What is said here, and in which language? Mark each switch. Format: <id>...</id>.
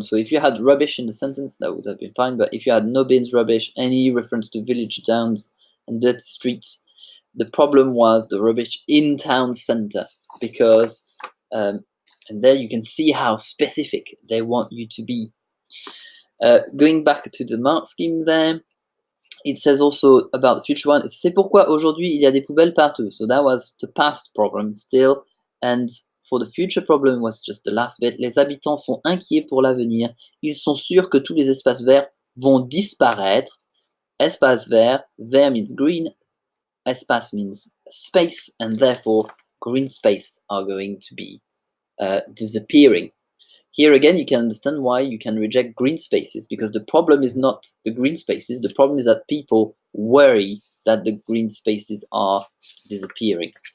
<en>So if you had rubbish in the sentence, that would have been fine. But if you had no bins, rubbish, any reference to village, towns, and dirty streets, the problem was the rubbish in town center, because and there you can see how specific they want you to be. Going back to the mark scheme there, it says also about the future one,</en> <fr>c'est pourquoi aujourd'hui il y a des poubelles partout.</fr> <en>So that was the past problem still. And for the future problem was just the last bit.</en> <fr>Les habitants sont inquiets pour l'avenir. Ils sont sûrs que tous les espaces verts vont disparaître.</fr> <en>Espace vert, vert means green, espace means space, and therefore green space are going to be disappearing. Here again, you can understand why you can reject green spaces, because the problem is not the green spaces. The problem is that people worry that the green spaces are disappearing.</en>